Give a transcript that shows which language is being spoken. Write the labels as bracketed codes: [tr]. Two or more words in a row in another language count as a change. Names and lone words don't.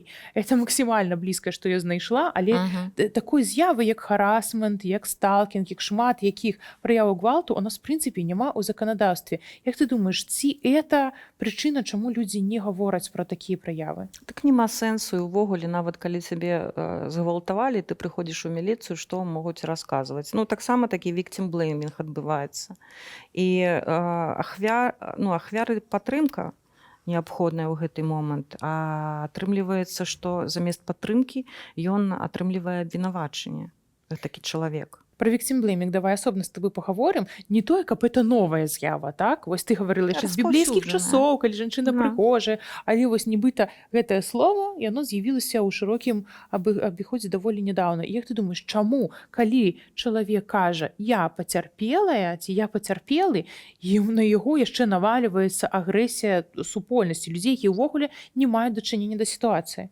[be] Это максімальна блізкае, што я знайшла, але такой з'явы, як харасмент, як сталкінг, як шмат якіх праяў гвалту у нас, в прынцыпе, няма ў заканадаўстве. Як ты думаеш, ці это прычына, чаму людзі не гавораць пра такія праявы? Так няма сэнсу, і увогуле, нават калі цябе згвалтавалі, ты прыходзіш у міліцыю, што могуць расказваць. Таксама такі [en] victim blaming [be] адбываецца. І ахвяры падтрымка неабходная ў гэты момант, а атрымліваецца, што замест падтрымкі ён атрымлівае абвінавачанне, такі чалавек. Про [en] victim-blaming [be] давай асобна з тобой паговорым. Не тое, каб это новая з'ява, так? Вось ты гаварыла яшчэ з біблейскіх часоў, калі жанчына прыгожая, але вось нібыта гэтае слово, яно з'явілася ў шырокім абіходзе даволі нядаўна. І як ты думаеш, чаму, калі чалавек кажа «я пацярпелая» ці «я пацярпелы», і на яго яшчэ навальваецца агрэсія супольнасці, людзей, які ўвогуле не маюць дачынення да сітуацыі?